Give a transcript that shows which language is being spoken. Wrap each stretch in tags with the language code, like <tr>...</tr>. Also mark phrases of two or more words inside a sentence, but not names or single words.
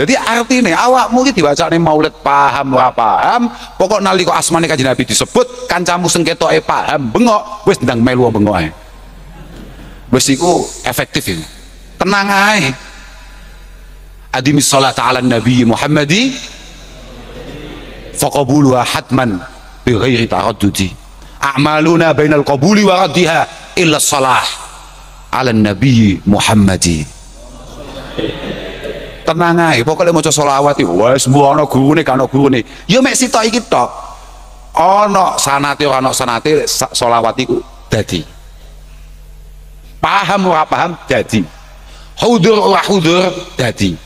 <jv>Dadi artine awakmu iki diwacane maulid paham ora paham, pokok nalika asmane Kanjeng Nabi disebut, kancamu sing ketoke paham bengok, wis ndang melu bengok ae. Wis iku efektif iki. Tenang ae.</jv> <ar>أَدِمِ الصَّلَاةَ عَلَى النَّبِيِّ مُحَمَّدٍ فَقَبُولُهَا حَتْمًا بِغَيْرِ تَرَدُّدٍ. أَعْمَالُنَا بَيْنَ الْقَبُولِ وَرَدِّهَا إِلَّا الصَّلَاةَ عَلَى النَّبِيِّ مُحَمَّدٍ.</ar> <jv>Tenang ae, pokoknya maca selawat iki wis mbuh ana gurune kan ana gurune. Ya mek sitok iki tok. Ana sanate ora ana sanate selawat iku dadi. Paham ora paham dadi. Hudur ora hudur dadi.</jv>